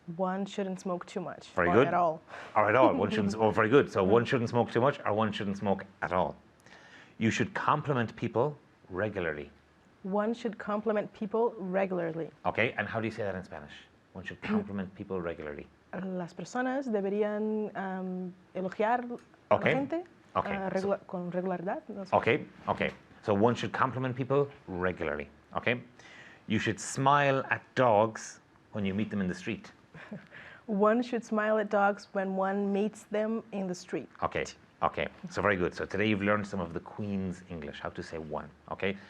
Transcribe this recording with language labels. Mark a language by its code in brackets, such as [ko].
[en] One shouldn't smoke too much. Very or good. at all. Or at all. One shouldn't. Oh, very good. So one shouldn't smoke too much, or one shouldn't smoke at all. You should compliment people regularly. One should compliment people regularly. Okay, and how do you say that in Spanish? One should compliment people regularly. [es] Las personas deberían elogiar a [en] Okay. [es] la gente [en] Okay. [es] con regularidad. No sé. [en] Okay, okay. So one should compliment people regularly. Okay? You should smile at dogs when you meet them in the street. One should smile at dogs when one meets them in the street. Okay, okay. So very good. So today you've learned some of the Queen's English, how to say one. Okay?